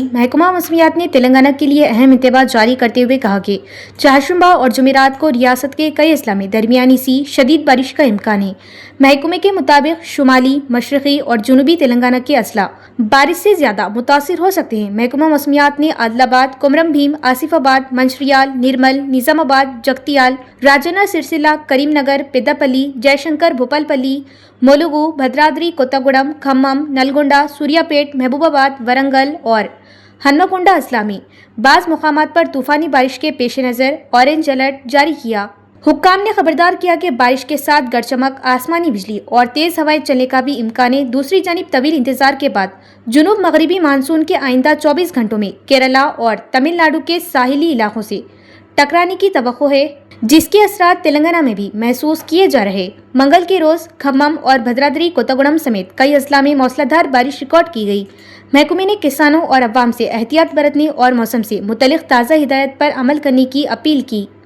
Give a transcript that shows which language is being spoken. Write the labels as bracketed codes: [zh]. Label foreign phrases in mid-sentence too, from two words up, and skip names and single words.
[ur] محکمہ موسمیات نے تلنگانہ کے لیے اہم انتباہ جاری کرتے ہوئے کہا کہ چہارشنبہ اور جمعرات کو ریاست کے کئی اضلاع میں درمیانی سی شدید بارش کا امکان ہے۔ محکمے کے مطابق شمالی، مشرقی اور جنوبی تلنگانہ کے اضلاع بارش سے زیادہ متاثر ہو سکتے ہیں۔ محکمہ موسمیات نے عادل آباد، کمرم بھیم، آصف آباد، منچریال، نرمل، نظام آباد، جگتیال، راجنا سرسیلا، کریم نگر، پیداپلی، جے شنکر، بھوپال پلی، مولوگو، بھدرادری، کوتاگوڑم، کھمم، نلگونڈا، سوریا پیٹ، محبوب آباد، ورنگل اور ہنمکنڈا اضلاع میں بعض مقامات پر طوفانی بارش کے پیش نظر اورنج الرٹ جاری کیا۔ حکام نے خبردار کیا کہ بارش کے ساتھ گڑ چمک، آسمانی بجلی اور تیز ہوائیں چلنے کا بھی امکان ہے۔ دوسری جانب طویل انتظار کے بعد جنوب مغربی مانسون کے آئندہ 24 گھنٹوں میں کیرلا اور تمل ناڈو کے ساحلی علاقوں سے ٹکرانے کی توقع ہے، جس کے اثرات تلنگانہ میں بھی محسوس کیے جا رہے. منگل کے روز کھمم اور بھدرادری کوتاگوڑم سمیت کئی اضلاع میں موسلادھار بارش ریکارڈ کی گئی. محکمے نے کسانوں اور عوام سے احتیاط برتنے اور موسم سے متعلق تازہ ہدایت پر عمل کرنے کی اپیل کی.